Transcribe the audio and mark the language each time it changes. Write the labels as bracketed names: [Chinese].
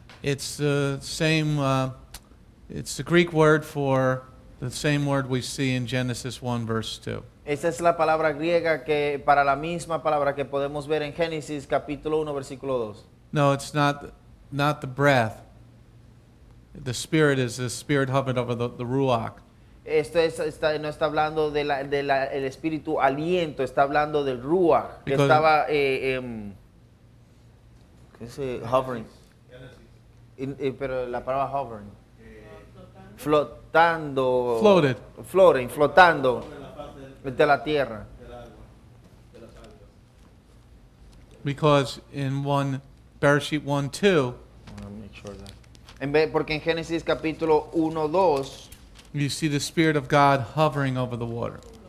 [English] It's the same, it's the Greek word for the same word we see in Genesis 1 verse 2. [Spanish] Esa es la palabra griega que para la misma palabra que podemos ver en Génesis capítulo 1 versículo 2. [English] No, it's not the breath. The spirit is the spirit hovered over the Ruach. [Spanish] Esto no está hablando el espíritu aliento, está hablando del Ruach, que [English] Because- [Spanish] estaba ¿qué es, hovering. Pero la palabra hovering. Flotando. [English] Floated. [Spanish] Floating, flotando de la tierra. [English] Because in Bereshit 1:2, [Spanish] Porque en Génesis capítulo 1, 2, [English] you see the Spirit of God hovering over the water.